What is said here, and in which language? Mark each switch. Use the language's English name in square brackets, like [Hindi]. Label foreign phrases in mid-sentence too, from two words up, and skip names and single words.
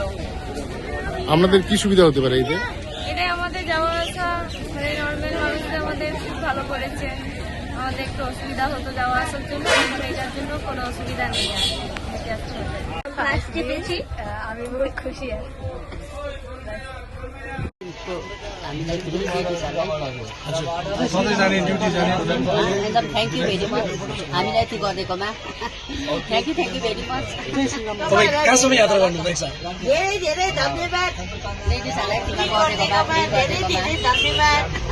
[Bangla] আপনাদের কি সুবিধা হতে পারে এতে? এটাই আমাদের যাওয়া আসা, মানে নর্মাল মানুষদের আমাদের খুব ভালো করেছে। আমাদের একটু অসুবিধা হতো যাওয়া আসার জন্য, এখন এটার জন্য কোনো অসুবিধা নেই। ফার্স্ট পেয়েছি, আমি বহুত খুশি। [Nepali] एकदम [English] thank you very much [Nepali] हामीलाई यति गरिदिएकोमा [English] thank you very much [Nepali] तपाईँ कहाँसम्म यात्रा गर्नुहुँदैछ? धेरै धेरै धन्यवाद लेडिजहरूलाई टिका गरिदिएकोमा धेरै धेरै धन्यवाद